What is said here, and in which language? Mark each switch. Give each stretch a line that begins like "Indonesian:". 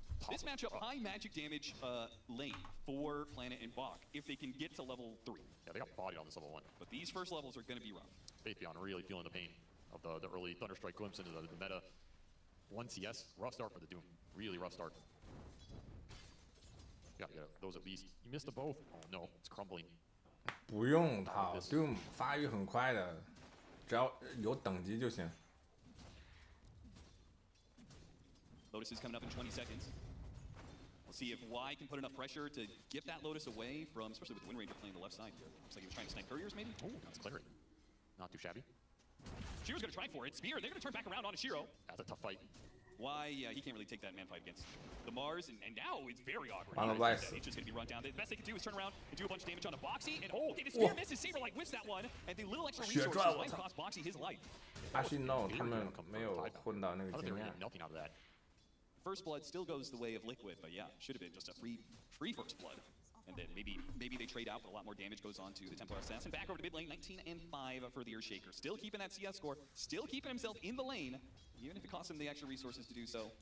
English: This matchup, high magic damage lane for Planet and Bach if they can get to level 3. Yeah, they got bodied on this level 1. But these first levels are going to be rough. Faithbeyond really feeling the pain of the early Thunderstrike glimpse into the meta. 1 CS, rough start for the Doom. Really rough start. You gotta get those at least. You missed the both. Oh no, it's crumbling.
Chinese: 不用套 Doom 发育很快的，只要有等级就行。
English: Lotus is coming up in 20 seconds. We'll see if Y can put enough pressure to get that Lotus away from, especially with Wind Ranger playing the left side here. Looks like he was trying to snipe couriers, maybe? Oh, that's clarity. Not too shabby. Shiro's going to try for it. Spear, they're going to turn back around onto Shiro. That's a tough fight. Y, he can't really take that man fight against the Mars, and now it's very awkward. On the right. He's just going to be run down. The best they can do is turn around and do a bunch of damage on the Boxy, and okay, the Spear misses. Saber like whiffs that one, and the little extra resources might cost Boxy his life. Actually no，
Chinese: 他们没有混到那个经验。
English: Nothing out of that. First Blood still goes the way of Liquid, but yeah, should have been just a free First Blood. And then maybe they trade out, but a lot more damage goes on to the Templar Assassin. Back over to mid lane, 19 and 5 for the Earthshaker. Still keeping that CS score, still keeping himself in the lane, even if it costs him the extra resources to do so.